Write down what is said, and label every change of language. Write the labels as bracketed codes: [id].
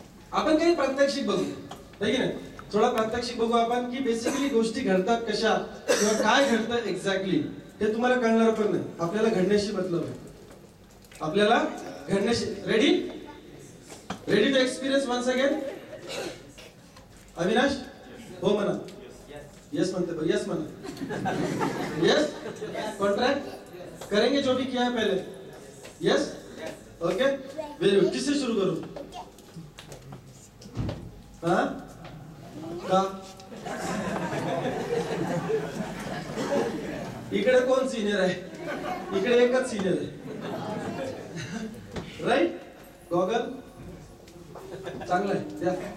[mr] आपण काही प्रात्यक्षिक बघू, है की नाही? थोडा प्रात्यक्षिक बघू आपण की बेसिकली गोष्टी घडतात कशा किंवा काय घडतं एक्झॅक्टली ते तुम्हाला कळणार पण नाही. आपल्याला घडण्याशी मतलब आहे, आपल्याला घडण्याशी. [en] Ready ready to experience once again. [mr] Avinash हो म्हणा, [en] yes [mr] म्हणते, पर यस म्हणा, [en] Yes. [hi] कॉन्ट्रैक्ट करेंगे जो भी किया है पहले, यस. [en] Okay very good. [hi] किससे शुरू करूं? [mr] हाँ का इकडे कोण सिनियर आहे? इकडे एकच सिनियर आहे, राईट. गॉगल चांगला आहे, द्या.